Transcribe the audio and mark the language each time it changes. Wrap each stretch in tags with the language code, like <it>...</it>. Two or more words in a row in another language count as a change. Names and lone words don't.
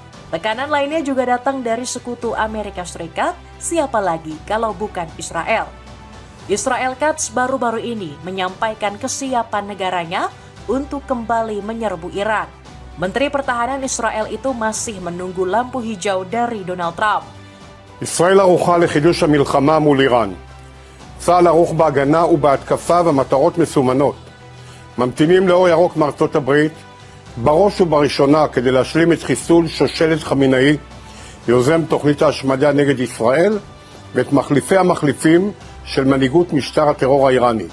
<id>Tekanan lainnya juga datang dari sekutu Amerika Serikat, siapa lagi kalau bukan Israel. Israel Quds baru-baru ini menyampaikan kesiapan negaranya untuk kembali menyerbu Iran. Menteri Pertahanan Israel itu masih menunggu lampu hijau dari Donald Trump.</id> <he>ישראל ערוכה לחידוש המלחמה מול איראן. צה"ל ערוך בהגנה ובהתקפה ומטרות מסומנות. ממתינים לאור ירוק מארצות הברית, בראש ובראשונה כדי להשלים את חיסול שושלת חמינאי, יוזם תוכנית ההשמדה נגד ישראל, ואת מחליפי המחליפים של מנהיגות משטר הטרור האיראני.</he>